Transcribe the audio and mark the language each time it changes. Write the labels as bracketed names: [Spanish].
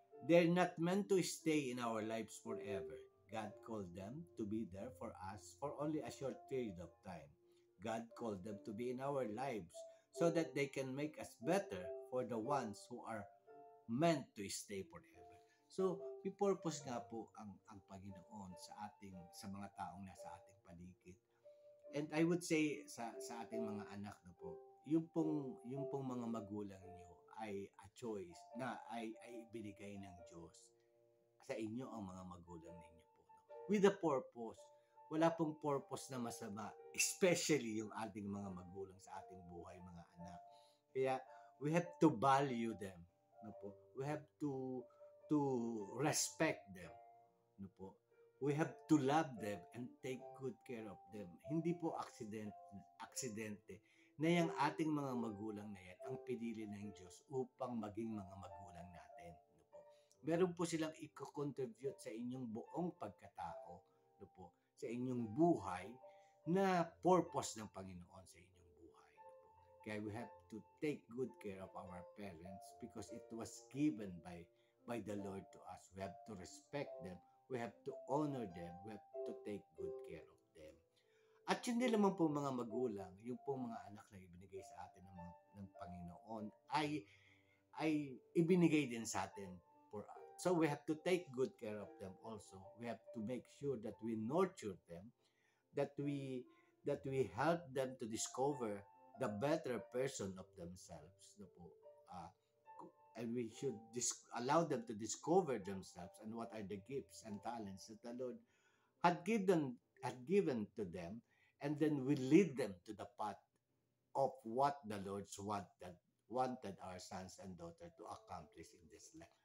[English] They're not meant to stay in our lives forever. God called them to be there for us for only a short period of time. God called them to be in our lives so that they can make us better for the ones who are meant to stay forever. [Filipino] So, may purpose nga po ang Panginoon sa mga taong nasa ating paligid. [English] And I would say [Filipino] sa ating mga anak na po, yung pong mga magulang niyo ay a choice na ay binigay ng Diyos sa inyo ang mga magulang ninyo po. No? [English] With a purpose. [Filipino] Wala pong purpose na masama, especially yung ating mga magulang sa ating buhay, mga anak. Kaya [English] we have to value them [Filipino] No po? [English] We have to respect them. [Filipino] No po? [English] We have to love them and take good care of them. [Filipino] Hindi po aksidente na yung ating mga magulang na yan ang pinili ng Diyos upang maging mga magulang natin. No po? Meron po silang i-contribute sa inyong buong pagkatao, no po? Sa inyong buhay na purpose ng Panginoon sa inyong buhay. No po? [English] Kaya we have to take good care of our parents because it was given by the Lord to us. We have to respect them. We have to honor them. We have to take good care of them. [Filipino] At yun din naman po mga magulang, yung po mga anak na ibinigay sa atin ng Panginoon ay ibinigay din sa atin [English] for us. So we have to take good care of them also. We have to make sure that we nurture them, that we help them to discover the better person of themselves. [Filipino] No po? [English] Uh, and we should allow them to discover themselves and what are the gifts and talents that the Lord had given to them, and then we lead them to the path of what the Lord's wanted our sons and daughters to accomplish in this life.